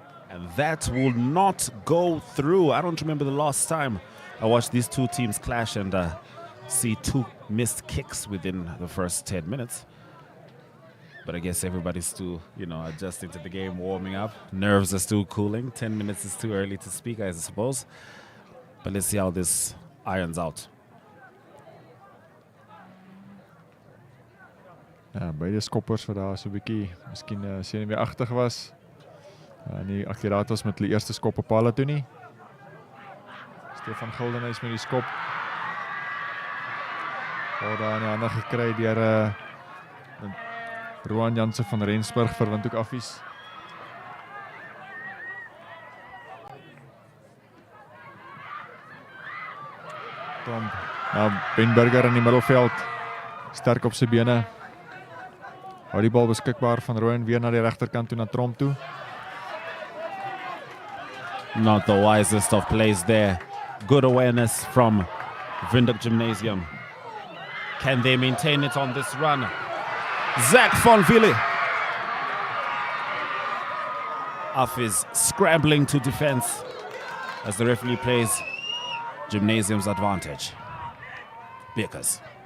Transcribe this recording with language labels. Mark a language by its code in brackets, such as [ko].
[en] And that will not go through. I don't remember the last time I watched these two teams clash and see two missed kicks within the first 10 minutes. But I guess everybody's still, you know, adjusting to the game, warming up. Nerves are still cooling. 10 minutes is too early to speak, I suppose. But let's see how this irons out. [af] Ja, beide skoppers wat daar so 'n bietjie miskien senuweeagtig was. Nie akkuraat was met hulle eerste skop op palle toe nie. Stefan Gildenhuys met die skop. Word daar in die hande gekry deur Roan Jansen van Rensburg vir Whk Affies. Tom Ben Burger in die middelveld. Sterk op sy bene. Hou die bal beskikbaar van Roan weer na die regterkant toe na Tromp toe. [en] Not the wisest of plays there. Good awareness from Whk Gymnasium. Can they maintain it on this run? Zach van Ville. Affies scrambling to defense as the referee plays Gymnasium's advantage. Bekers.